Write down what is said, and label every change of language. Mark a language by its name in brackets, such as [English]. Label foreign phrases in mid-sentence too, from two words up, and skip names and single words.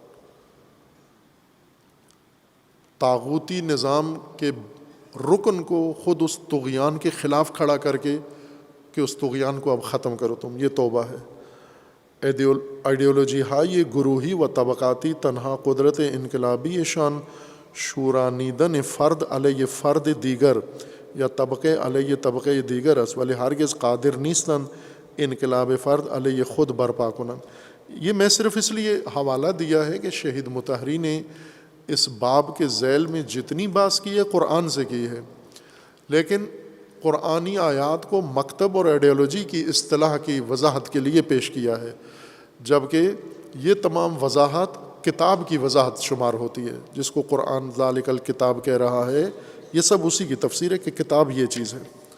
[Urdu] طاغوتی نظام کے رکن کو خود اس طغیان کے خلاف کھڑا کر کے کہ اس طغیان کو اب ختم کرو تم، یہ توبہ ہے۔ [Persian] آئیڈیالوجی ہائی گروہی و طبقاتی تنہا قدرت انقلابی شان شورانیدن فرد علیہ فرد دیگر یا طبقے علیہ طبقے دیگر است، ولی ہرگز قادر نیستند انقلاب فرد علیہ خود برپا کنند۔ [Urdu] یہ میں صرف اس لیے حوالہ دیا ہے کہ شہید مطہری نے اس باب کے ذیل میں جتنی بحث کی ہے قرآن سے کی ہے، لیکن قرآنی آیات کو مکتب اور آئیڈیالوجی کی اصطلاح کی وضاحت کے لیے پیش کیا ہے، جبکہ یہ تمام وضاحت کتاب کی وضاحت شمار ہوتی ہے، جس کو قرآن [Arabic] ذالک الکتاب [Urdu] کہہ رہا ہے، یہ سب اسی کی تفسیر ہے کہ کتاب یہ چیز ہے۔